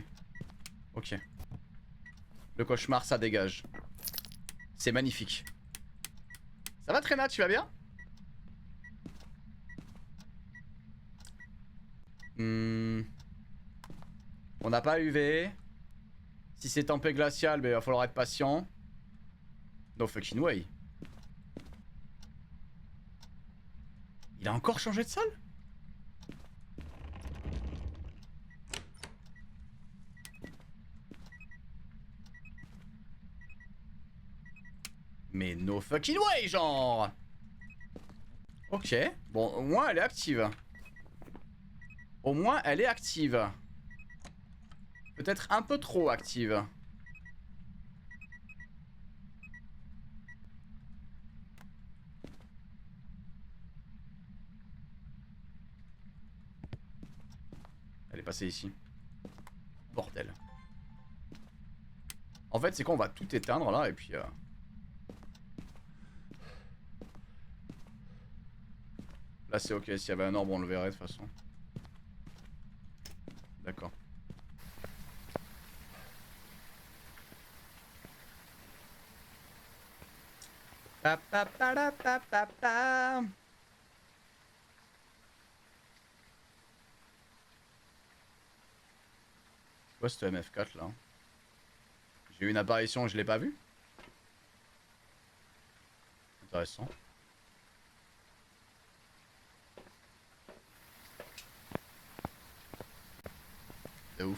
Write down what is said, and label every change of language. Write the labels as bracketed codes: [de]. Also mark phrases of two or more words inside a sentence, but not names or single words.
[fr] Ok. Le cauchemar, ça dégage. C'est magnifique. Ça va Tréna, tu vas bien? On n'a pas UV. Si c'est tempête glaciale, ben, il va falloir être patient. [en] No fucking way. [fr] Il a encore changé de salle? [en] Mais no fucking way, [fr] genre. Ok. Bon, au moins elle est active. Au moins elle est active. Peut-être un peu trop active. Elle est passée ici. Bordel. En fait, c'est quoi? On va tout éteindre là et puis... Là c'est ok, s'il y avait un orbe on le verrait de toute façon. D'accord. Pa pa pa la pa pa pa. C'est quoi ce MF4 là? J'ai eu une apparition et je l'ai pas vu? Intéressant. De ouf.